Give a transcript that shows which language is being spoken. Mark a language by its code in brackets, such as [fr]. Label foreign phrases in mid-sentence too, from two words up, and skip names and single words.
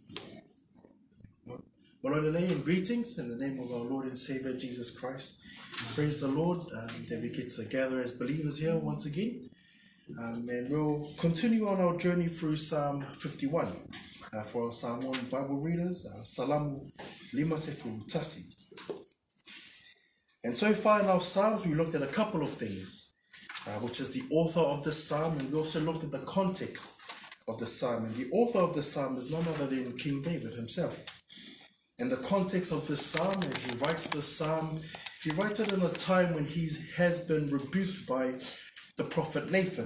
[en] Well, and greetings in the name of our Lord and Savior Jesus Christ. Praise the Lord that we get to gather as believers here once again. And we'll continue on our journey through Psalm 51 for our Samoan Bible readers. [sm] Salamu lima sefulu tasi. [en] And so far in our Psalms, we looked at a couple of things, which is the author of the Psalm, and we also looked at the context of the Psalm. And the author of the Psalm is none other than King David himself. And the context of this Psalm, as he writes this Psalm, he writes it in a time when he has been rebuked by the prophet Nathan.